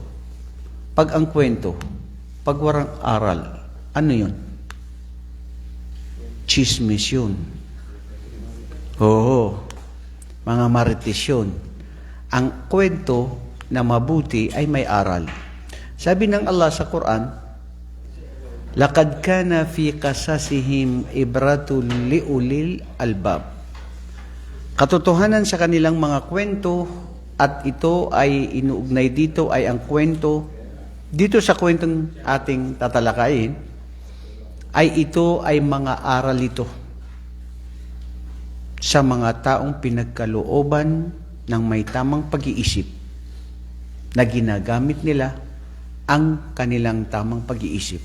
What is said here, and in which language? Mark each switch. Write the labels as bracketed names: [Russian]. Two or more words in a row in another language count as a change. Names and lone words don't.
[Filipino] Pag ang kwento, pag walang aral, ano yun? Chismis yun. Oo, mga marites yun. Ang kwento na mabuti ay may aral. Sabi ng Allah sa Quran, [Arabic] لقد كان في قصصهم عبرة لأولي الألباب. [Filipino] Katotohanan sa kanilang mga kwento, at ito ay inuugnay dito ay ang kwento dito sa kwentong ating tatalakayin, ay ito ay mga aral ito sa mga taong pinagkalooban ng may tamang pag-iisip, na ginagamit nila ang kanilang tamang pag-iisip.